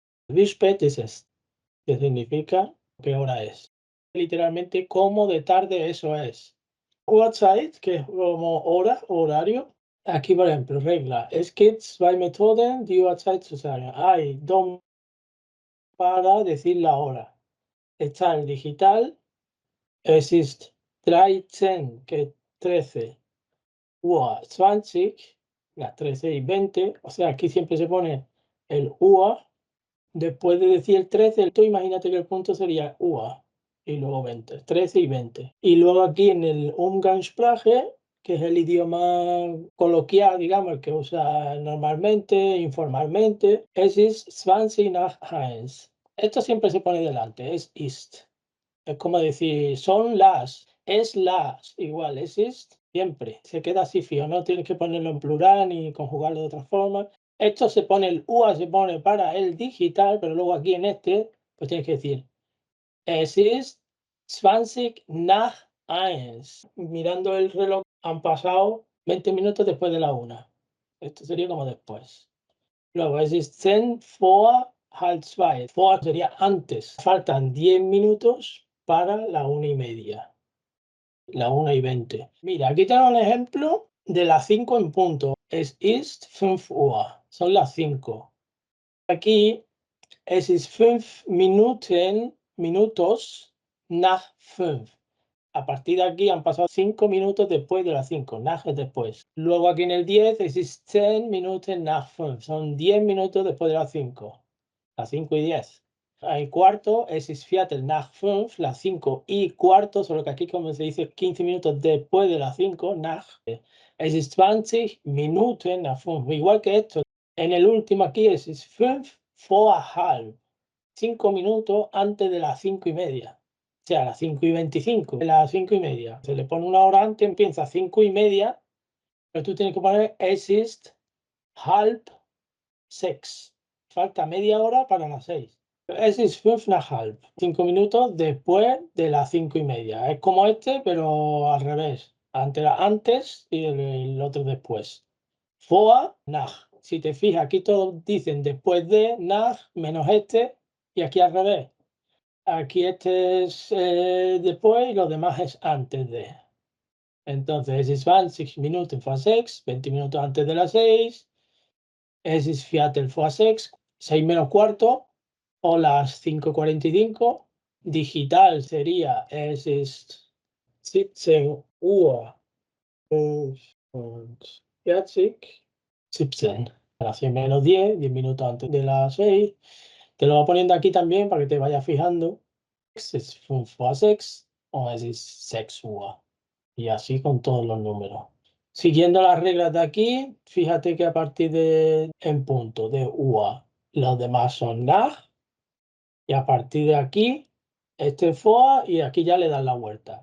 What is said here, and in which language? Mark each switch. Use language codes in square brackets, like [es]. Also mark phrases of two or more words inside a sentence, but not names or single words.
[de] Wie spät ist es? [es] Que significa qué hora es. Literalmente, cómo de tarde eso es. Uhrzeit, que es como hora, horario. Aquí, por ejemplo, regla. [de] Es gibt zwei Methoden, die Uhrzeit zu sagen. [es] Hay dos para decir la hora. Está el digital. [de] Es ist [es] 13, que es 13. Uhr 20, las 13:20. O sea, aquí siempre se pone el Uhr. Después de decir el 13, tú imagínate que el punto sería UA y luego 20, 13 y 20. Y luego aquí en el Umgangssprache, que es el idioma coloquial, digamos, el que usa normalmente, informalmente, [de] es ist 20 nach 1. [es] Esto siempre se pone delante, [de] es ist. [es] Es como decir, son las, es las, igual, [de] es ist, [es] siempre. Se queda así fijo, no tienes que ponerlo en plural ni conjugarlo de otra forma. Esto se pone, el UA se pone para el digital, pero luego aquí en este, pues tienes que decir, [de] es ist 20 nach 1. [es] Mirando el reloj, han pasado 20 minutos después de la 1. Esto sería como después. [de] Luego, es ist 10 vor halb 2. [es] Vor sería antes. Faltan 10 minutos para la 1:30. La 1:20. Mira, aquí tengo un ejemplo de las 5 en punto. [de] Es ist 5 Uhr. [es] Son las 5. Aquí [de] es ist [es] 5 minutos nach 5. A partir de aquí han pasado 5 minutos después de las 5. Nach es después. Luego aquí en el 10 [de] es ist 10 Minuten nach 5. [es] Son 10 minutos después de las 5. Las 5:10. El cuarto [de] es ist Viertel nach 5, [es] las 5:15, solo que aquí como se dice 15 minutos después de las 5, nach. [de] Es ist 20 Minuten nach 5. [es] Igual que esto. En el último aquí [de] es ist 5 vor halb. [es] 5 minutos antes de las 5:30. O sea, a las 5:25, a las 5:30. Se le pone una hora antes, empieza a 5:30, pero tú tienes que poner [de] es ist halb 6. [es] Falta media hora para las 6. [de] Es ist 5 nach halb. [es] 5 minutos después de las 5:30. Es como este, pero al revés. Antes y el otro después. [de] Vor, nach. [es] Si te fijas, aquí todos dicen después de, nach, menos este, y aquí al revés. Aquí este es después y los demás es antes de. Entonces, [de] es ist 20 Minuten vor 6, [es] 20 minutos antes de las 6. [de] Es ist Viertel vor 6, [es] 6 menos cuarto, o las 5:45. Digital sería [de] es ist 17 Uhr und 40. 17. [es] A las 100 menos 10, 10 minutos antes de las 6. Te lo voy poniendo aquí también para que te vayas fijando. [de] Es ist 5 vor 6 o es ist 6 Uhr. [es] Y así con todos los números. Siguiendo las reglas de aquí, fíjate que a partir de en punto de UA, los demás son nach, y a partir de aquí, este FOA, y aquí ya le das la vuelta.